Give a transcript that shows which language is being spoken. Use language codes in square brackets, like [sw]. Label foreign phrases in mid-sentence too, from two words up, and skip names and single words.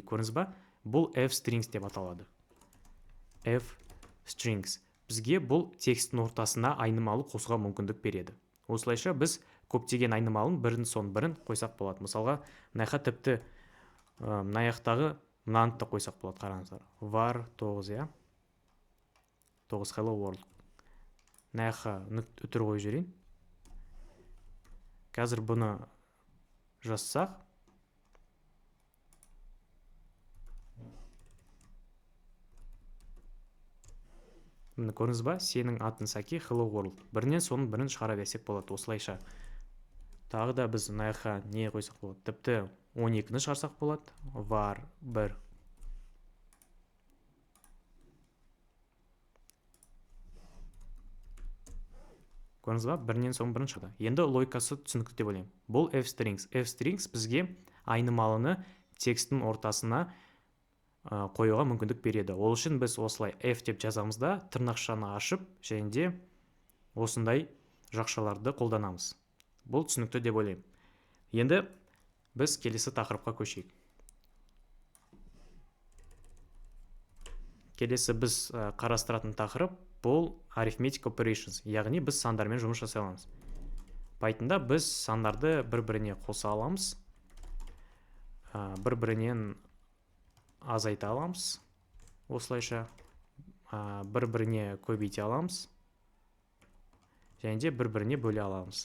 [kk] Көріңіз ба? Бұл f-strings деп аталады. F-strings. Бізге бұл текстің ортасына айнымалы қосуға мүмкіндік береді. Осылайша біз көптеген айнымалын бірін сон бірін қойсақ болады. Мысалға, мынаяққа тіпті мынаяқтағы мынаны да қойсақ болады. Қараңыздар. [en] Var 9, 9 hello world. [kk] Мынаяққа үтір қойып жіберейін. Қазір бұны жазсақ, міне көрдіңіз ба? Сенің атын Сәке, [en] hello world. [kk] Бірінен соның бірін шығара берсек болады. Осылайша. Тағы да біз мынаяққа не қойсақ болады? Тіпті 12-ні шығарсақ болады. Var 1. Көрдіңіз ба? Бірінен соң бірін шығады. Енді логикасы түсінікті деп ойлаймын. Бұл f-strings. F-strings бізге айнымалыны текстің ортасына қоюға мүмкіндік береді. Ол үшін біз осылай f деп жазамыз да тырнақшаны ашып және де осындай жақшаларды қолданамыз. Бұл түсінікті деп ойлаймын. Енді біз келесі тақырыпқа көшейік. Келесі біз қарастыратын тақырып бұл [en] arithmetic operations, [kk] яғни біз сандармен жұмыс жасай аламыз. Pythonда біз сандарды бір-біріне қоса аламыз, бір-бірінен азайта аламыз, осылайша бір-біріне көбейте аламыз, және де бір-біріне бөле аламыз.